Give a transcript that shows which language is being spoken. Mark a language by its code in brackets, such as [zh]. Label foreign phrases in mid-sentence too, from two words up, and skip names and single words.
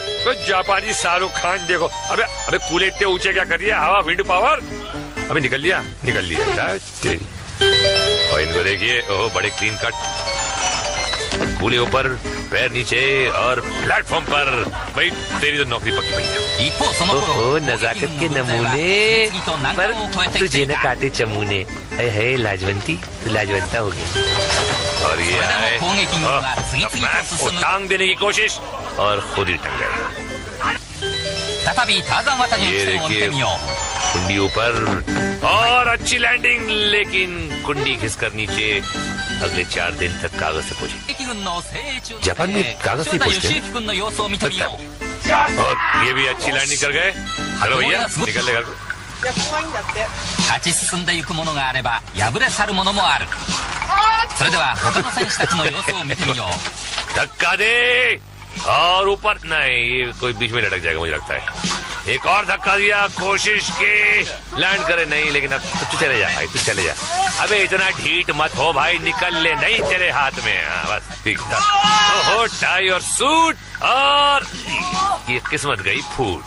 [hi] तो जापानी शाहरुख खान देखो। अबे अबे कूले इतने ऊंचे क्या कर दिया? हवा, [en] wind power. [hi] अबे निकल लिया। तेरी। और इनको देखिए, ओह बड़े [en] clean cut. [hi] कूले ऊपर, पैर नीचे और प्लेटफॉर्म पर। भाई तेरी तो नौकरी पक्की पड़ी है। [ja] 一方その頃 [hi] ओहो, नजाकत के नमूने, पर तुझे न काटे चमूने। है लाजवंती, तू लाजवंता हो गया। और ये आए, टांग देने की कोशिश और खुद ही टंग गए। [ja] 再びターザン渡りの [hi] ये [ja] 起点を見て [hi] देखिए [ja] みよう [hi] कुंडी ऊपर और अच्छी लैंडिंग, लेकिन कुंडी खिसकर नीचे। अगले 4 दिन तक कागज से पूछे। [ja] 敵軍の精鋭中 [hi] जापान में कागज से [ja] 塩田 [hi] पूछते [ja] 義 [hi] हैं। [ja] 行君の様子を見てみよう [hi] और ये भी अच्छी लैंडिंग कर गए। हेलो भैया, निकल ले घर को। [ja] 勝ち進んでいくものがあれば敗れ去るものもあるそれでは他の選手たちの様子を見てみよう [hi] धक्का दे और ऊपर। नहीं, ये कोई बीच में लटक जाएगा मुझे लगता है। एक और धक्का दिया, कोशिश की लैंड करे, नहीं। लेकिन अब तू चले जा भाई, तू चले जा। अबे इतना ढीठ मत हो भाई, निकल ले। नहीं तेरे हाथ में। बस ठीक था। ओहो, टाई और सूट और ये किस्मत गई फूट।